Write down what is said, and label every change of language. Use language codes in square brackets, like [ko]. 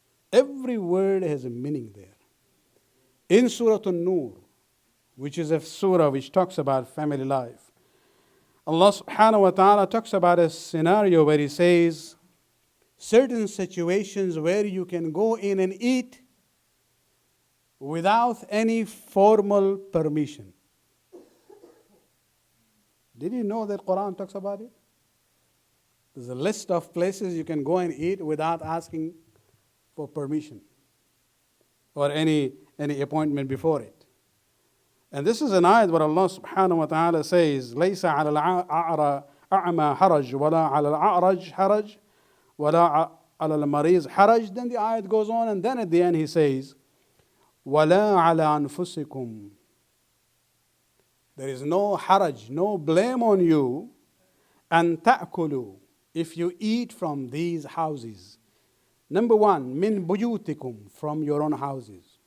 [en] Every word has a meaning there. In Surah An-Nur, which is a surah which talks about family life, Allah subhanahu wa ta'ala talks about a scenario where He says, certain situations where you can go in and eat without any formal permission. Did you know that Quran talks about it? There's a list of places you can go and eat without asking for permission or any appointment before it. And this is an ayat where Allah subhanahu wa ta'ala says, [ar] لَيْسَ عَلَى الْأَعْمَى حَرَجْ وَلَا عَلَى الْأَعْرَجْ حَرَجْ وَلَا عَلَى الْمَرِيضِ حَرَجْ. [en] Then the ayat goes on, and then at the end He says, [ar] وَلَا عَلَى أَنفُسِكُمْ. [en] There is no haraj, no blame on you, and ta'kulu, if you eat from these houses. Number one, [ar] min buyutikum, [en] from your own houses.